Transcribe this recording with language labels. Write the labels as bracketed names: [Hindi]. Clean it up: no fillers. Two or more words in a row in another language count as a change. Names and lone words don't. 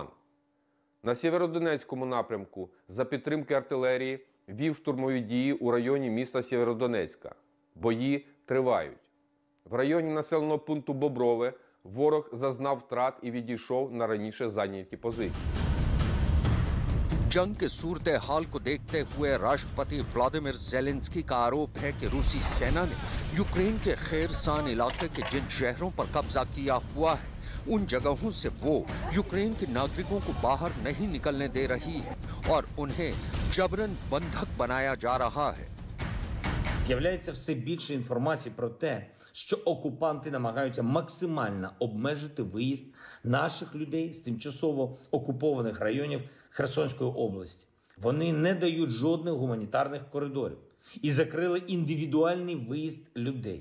[Ukrainian] На Сєвєродонецькому напрямку за підтримки артилерії вів штурмові дії у районі міста Сєвєродонецька. Бої тривають. В районі населеного пункту Боброве ворог зазнав втрат і відійшов на раніше зайняті позиції. [Hindi] जंग के सूरत हाल को देखते हुए राष्ट्रपति व्लादिमीर ज़ेलेंस्की का आरोप है कि रूसी सेना ने यूक्रेन के खेरसान इलाके के जिन शहरों पर कब्जा किया हुआ है, उन जगहों से वो यूक्रेन के नागरिकों को बाहर नहीं निकलने दे रही है और उन्हें जबरन बंधक बनाया जा रहा है। [Ukrainian] З'являється все більше інформації про те, що окупанти намагаються максимально обмежити виїзд наших людей з тимчасово окупованих районів Херсонської області. Вони не дають жодних гуманітарних коридорів і закрили індивідуальний виїзд людей.